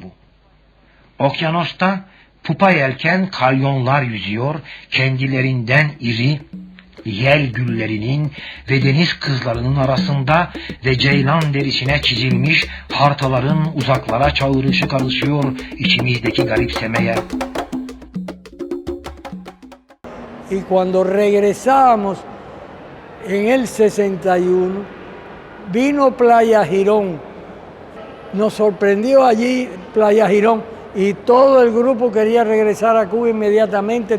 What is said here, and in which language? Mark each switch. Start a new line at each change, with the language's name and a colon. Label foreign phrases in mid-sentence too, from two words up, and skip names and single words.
Turkish: Okyanusta pupa yelken kalyonlar yüzüyor, kendilerinden iri, yel güllerinin ve deniz kızlarının arasında ve ceylan derisine çizilmiş hartaların uzaklara çağrışı karışıyor içimizdeki garipsemeye.
Spanish: Y cuando regresábamos en el 61, vino Playa Girón. Nos sorprendió allí Playa Girón y todo el grupo quería regresar a Cuba inmediatamente.